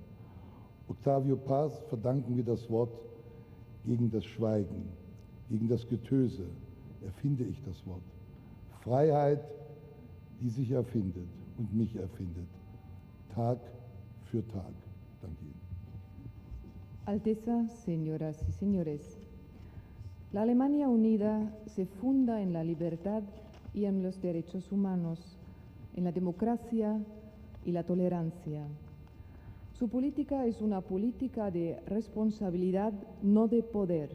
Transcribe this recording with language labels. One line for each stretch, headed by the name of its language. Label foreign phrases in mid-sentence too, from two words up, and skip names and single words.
German: Octavio Paz verdanken wir das Wort gegen das Schweigen, gegen das Getöse, erfinde ich das Wort. Freiheit, die sich erfindet und mich erfindet, Tag für Tag. Danke Ihnen.
Spanish: Alteza, señoras y señores, la Alemania unida se funda en la libertad y en los derechos humanos, en la democracia y la tolerancia. Su política es una política de responsabilidad, no de poder.